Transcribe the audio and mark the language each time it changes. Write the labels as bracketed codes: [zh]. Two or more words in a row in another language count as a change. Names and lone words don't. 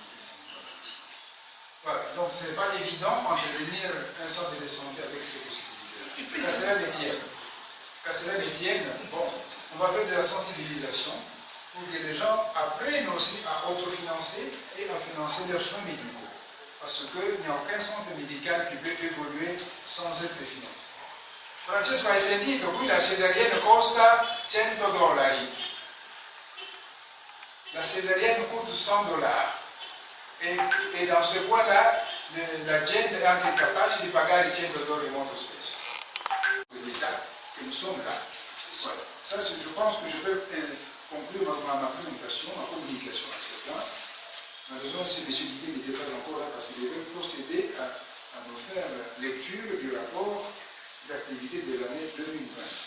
[fr] Voilà, donc ce n'est pas évident en devenir un centre de santé avec ces possibilités. Qu'à cela ne tienne, bon, on va faire de la sensibilisation pour que les gens apprennent aussi à autofinancer et à financer leurs soins médicaux. Parce qu'il n'y a aucun centre médical qui peut évoluer sans être financé. [it] Francesco, hai sentito? Qui la cesarienne costa 100 dollari. [fr] La césarienne coûte 100 dollars. E dans ce point-là, [it] la gente è anche capace di pagare 100 dollari molto spesso. [fr] De l'État, que nous sommes là. Voilà. Ça, je pense que je peux conclure ma présentation, ma communication à ce point. Malheureusement, M. Guité n'était pas encore là parce qu'il devait procéder à nous faire lecture du rapport d'activité de l'année 2020.